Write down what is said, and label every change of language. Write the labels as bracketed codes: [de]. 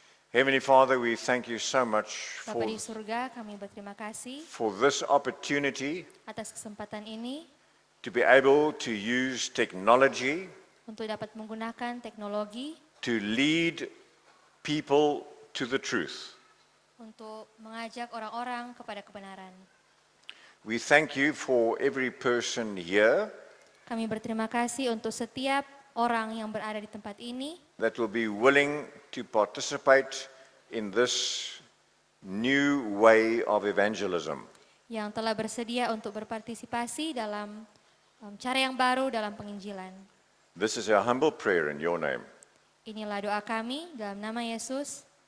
[en] Heavenly Father, we thank you so much [id] Bapa di surga, kami berterima kasih [en] for this opportunity [id] atas kesempatan ini [en] to be able to use technology [id] untuk dapat menggunakan teknologi [en] to lead people to the truth. [id] untuk mengajak orang-orang kepada kebenaran. [en] We thank you for every person here [id] Kami berterima kasih untuk setiap orang yang berada di tempat ini [en] that will be willing to participate in this new way of evangelism. [id] yang telah bersedia untuk berpartisipasi dalam cara yang baru dalam penginjilan. [en] This is our humble prayer in your name. [id] Inilah doa kami dalam nama Yesus.